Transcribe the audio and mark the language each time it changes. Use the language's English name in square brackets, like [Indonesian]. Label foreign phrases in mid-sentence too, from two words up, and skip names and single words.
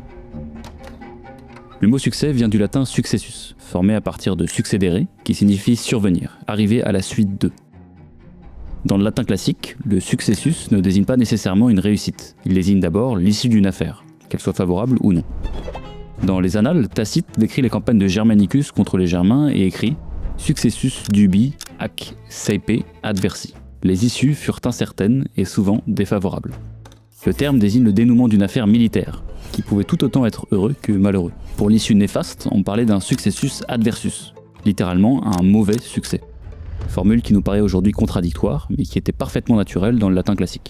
[French] Le mot succès vient du latin successus, formé à partir de succedere, qui signifie survenir, arriver à la suite de. Dans le latin classique, le successus ne désigne pas nécessairement une réussite, il désigne d'abord l'issue d'une affaire, qu'elle soit favorable ou non. Dans les Annales, Tacite décrit les campagnes de Germanicus contre les Germains et écrit « [Latin] Successus dubi ac seipe adversi ». [French] Les issues furent incertaines et souvent défavorables. Le terme désigne le dénouement d'une affaire militaire, qui pouvait tout autant être heureux que malheureux. Pour l'issue néfaste, on parlait d'un [Latin] successus adversus, [French] littéralement un mauvais succès. Formule qui nous paraît aujourd'hui contradictoire, mais qui était parfaitement naturelle dans le latin classique.